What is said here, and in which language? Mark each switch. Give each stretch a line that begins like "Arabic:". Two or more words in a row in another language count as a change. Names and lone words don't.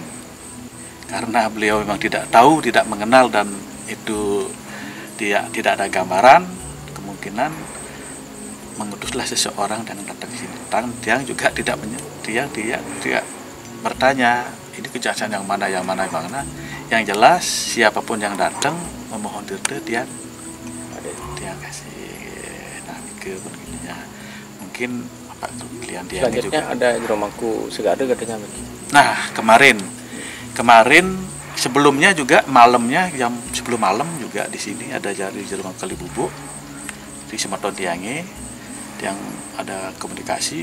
Indonesian: Karena beliau memang tidak tahu, tidak mengenal, dan itu tidak ada gambaran, kemungkinan mengutuslah seseorang dan datang ke sini. Tiang juga tidak bertanya ini kejaksaan yang mana. Yang jelas siapapun yang datang memohon tirte tiang kasih. Nah ke begininya mungkin Pak klien tiang juga ada Jero Mangku Segara katanya. Nah kemarin sebelumnya juga malamnya jam sebelum malam juga di sini ada dari Jero Mangku Kalibubuk di
Balinese: Semeton Tiange
Indonesian: yang ada komunikasi.